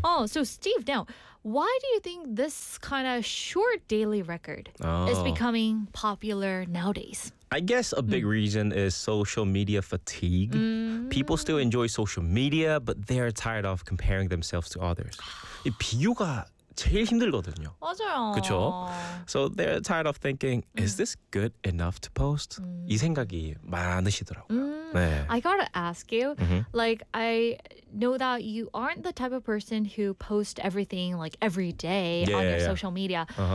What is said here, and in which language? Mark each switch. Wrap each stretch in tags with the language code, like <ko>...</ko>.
<en>Oh, so Steve, now, why do you think this kind of short daily record is becoming popular nowadays? I guess a big reason is social media fatigue. People still enjoy social media, but they're tired of comparing themselves to others.</en> <ko>이 비유가 제일 힘들거든요. 맞아요. 그쵸?</ko> <en>So they're tired of thinking, is this good enough to post?</en> <ko>이 생각이 많으시더라고요. 네.</ko> <en>I gotta ask you, like, I know that you aren't the type of person who post everything, like, every day on your social media.</en>